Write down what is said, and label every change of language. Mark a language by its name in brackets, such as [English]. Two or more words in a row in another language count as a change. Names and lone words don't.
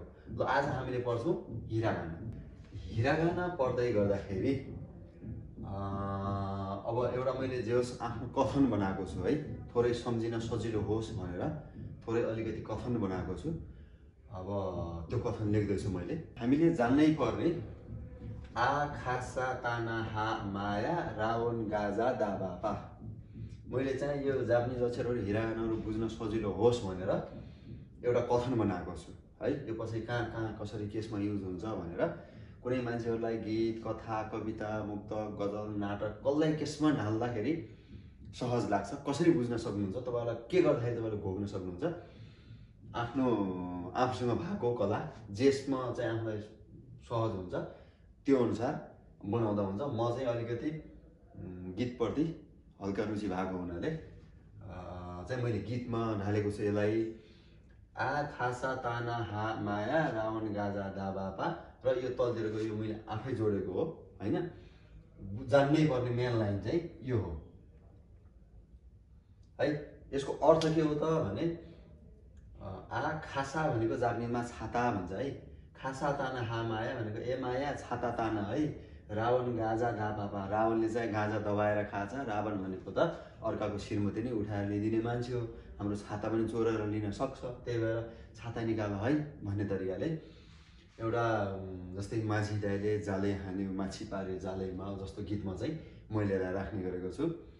[Nepali] ल आज हामीले पढ्छौं हिरागाना। हिरागाना पढ्दै गर्दाखेरि अब एउटा मैले जे होस् आफ्नो कथन बनाएको छु है, थोरै सम्झिन सजिलो होस् भनेर थोरै अलिकति कथन बनाएको छु। अब त्यो कथन लेख्दैछु मैले। हामीले जान्नै पर्ने आ खासा ताना हा माया रावण गाजा दाबापा। मैले चाहिँ यो जापानिज अक्षरहरू हिरागानाहरू बुझ्न सजिलो होस् भनेर एउटा कथन बनाएको छु है। यो पछि कहाँ कसरी केसमा युज हुन्छ भनेर कुनै मान्छेहरुलाई गीत, कथा, कविता, मुक्तक, गजल, नाटक कसलाई केसमा ढाल्दाखेरि सहज लाग्छ, कसरी बुझ्न सक्नुहुन्छ, तपाईहरुलाई के गर्दाखेरि तपाईले भोग्न सक्नुहुन्छ, आफ्नो आफूसँग भएको कला जेसमा चाहिँ आफूलाई सहज हुन्छ त्यो अनुसार बनाउँदा हुन्छ। म चाहिँ अलिकति गीतप्रति हल्का रुचि भएको हुनाले चाहिँ मैले गीतमा ढालेको छु यसलाई। आ खासा ताना हा माया रावण गाजा दाबापा। र यो तलतिरको यो मैले आफै जोडेको हो हैन। जान्नै पर्ने [English] main line [Nepali] चाहिँ यो हो है। यसको अर्थ के हो त भने आ खासा भनेको जापानिजमा छाता भन्छ है। खासा ताना हा माया भनेको ए माया छाता ताना है। रावण गाजा गा पापा, रावणले चाहिँ गाजा दबाएर खान्छ। रावण भनेको त अर्काको श्रीमती नै उठाएर ल्याइदिने मान्छे हो। हाम्रो छाता पनि चोरेर लिन सक्छ, त्यही भएर छाता निकाल है भन्ने तरिकाले एउटा जस्तै माझी दाइले जालै हान्यो माछी पार्यो जालैमा जस्तो गीतमा चाहिँ मैले यसलाई राख्ने गरेको छु।